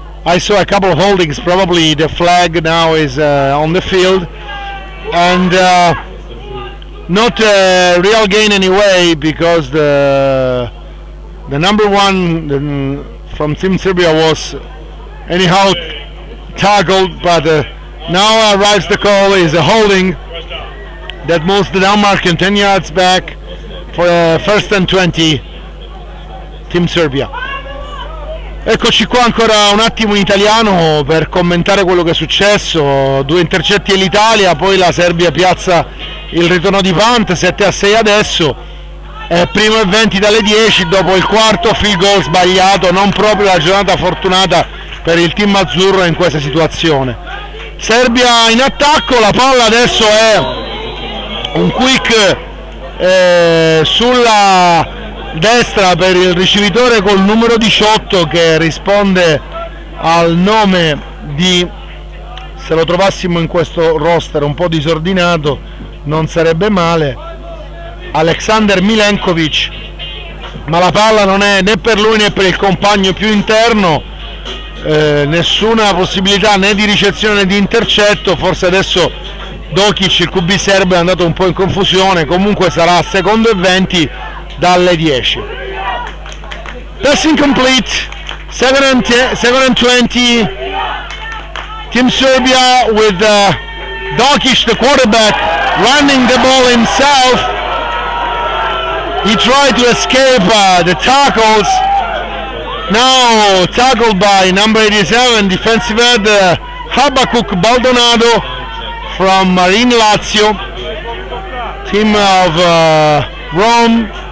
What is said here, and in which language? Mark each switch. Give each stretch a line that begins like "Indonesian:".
English: I saw a couple of holdings. Probably the flag now is on the field, and not a real gain anyway, because the number 1 from Team Serbia was anyhow tackled, but now arrives the call is a holding that moves the Denmark 10 yards back for a 1st and 20 Team Serbia.
Italian: Eccoci qua ancora un attimo in italiano per commentare quello che è successo. 2 intercetti all'Italia, poi la Serbia piazza il ritorno di punt, 7-6 adesso, primo e 20 dalle 10 dopo il quarto field goal sbagliato. Non proprio la giornata fortunata per il team azzurro in questa situazione. Serbia in attacco, la palla adesso è un quick sulla destra per il ricevitore col numero 18, che risponde al nome di, se lo trovassimo in questo roster un po' disordinato non sarebbe male, Aleksandar Milenkovic, ma la palla non è né per lui né per il compagno più interno, nessuna possibilità né di ricezione né di intercetto. Forse adesso Dokic, il QB serbo, è andato un po' in confusione. Comunque sarà 2nd e 20 dalle 10.
English: Passing complete, 2nd and 20. Team Serbia with Dokic, the quarterback, running the ball himself. He tried to escape the tackles. Now tackled by number 87, defensive end Habakuk Baldonado from Marine Lazio, team of Rome.